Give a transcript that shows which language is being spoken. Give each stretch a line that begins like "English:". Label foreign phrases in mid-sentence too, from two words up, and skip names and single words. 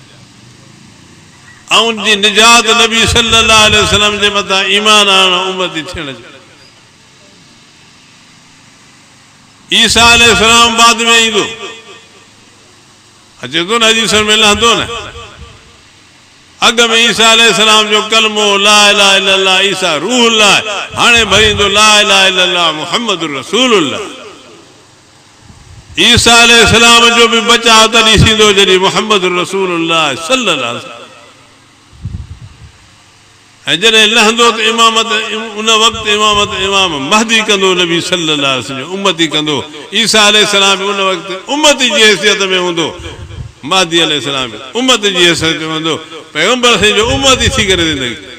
Sindhi: ऐं उनजी निजात नबी
Arabic: صلى الله عليه وسلم
Sindhi: जे मथां ईमान आणणु उम्मती थियण जो ईसा अलैहिस्सलाम बाद में ईंदो अचे थो न हदीस में लहंदो न अग में ईसा अलैहिस्सलाम जो कलमो
Arabic: لا إله إلا الله عيسى روح الله
Sindhi: हाणे भरींदो
Arabic: لا إله إلا الله محمد رسول الله
Sindhi: ईसा अलैहिस्सलाम जो भी बचाव तॾहिं थींदो जॾहिं
Arabic: محمد رسول الله صلى الله عليه وسلم
Sindhi: ऐं जॾहिं लहंदो त इमामत उन वक़्तु इमामत इमाम महदी कंदो नबी
Arabic: صلى الله عليه وسلم
Sindhi: उम्मती कंदो ईसा अलैहिस्सलाम उन वक़्तु उम्मती जी हैसियत में हूंदो महदी अलैहिस्सलाम उम्मत जी हैसियत में हूंदो पैगंबर साईं जो उम्मती थी करे ज़िंदगी